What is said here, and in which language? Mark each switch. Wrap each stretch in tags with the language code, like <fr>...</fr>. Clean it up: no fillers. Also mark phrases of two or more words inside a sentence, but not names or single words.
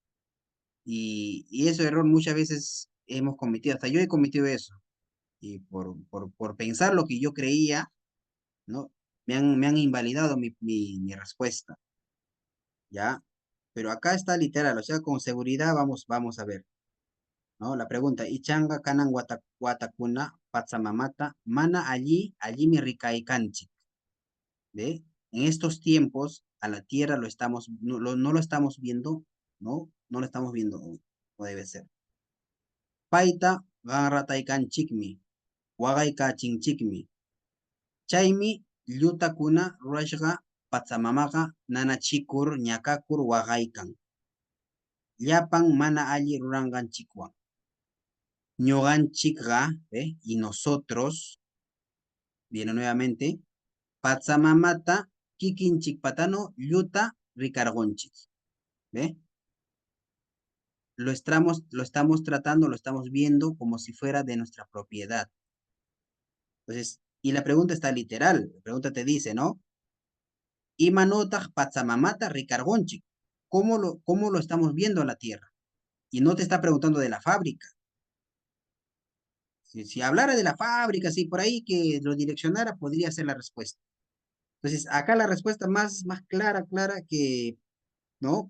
<es>Y ese error muchas veces hemos cometido, hasta yo he cometido eso. Y por pensar lo que yo creía, ¿no? Me han invalidado mi respuesta, ¿ya? Pero acá está literal, o sea, con seguridad vamos a ver, ¿no? La pregunta,</es> <qu>Ichanga kanan watakuna patsamamata, mana allí mi rikaikanchik, ¿ve?</qu> <es>En estos tiempos, a la tierra no lo estamos viendo, ¿no? No lo estamos viendo como debe ser.</es> <qu>Paita ganrataikanchikmi, waqaykachinchikmi. Chaymi llutakuna rurashqa patsamamaqa nanachikur ñakakur waqaykan. Llapan mana alli ruranqanchikwan. Ñuqanchikqa,</qu> <es>¿ve? Y nosotros, viene nuevamente,</es> <qu>patsamamata kikinchik patano lluta ricargonchik. ¿Ve?</qu> <es>Lo estamos tratando, lo estamos viendo como si fuera de nuestra propiedad. Entonces, y la pregunta está literal. La pregunta te dice, ¿no?</es> <qu>Imanotag patsamamata ricargonchik.</qu> <es>¿Cómo lo estamos viendo a la tierra? Y no te está preguntando de la fábrica. Si hablara de la fábrica, si por ahí que lo direccionara, podría ser la respuesta. Entonces, acá la respuesta más clara que, ¿no?</es>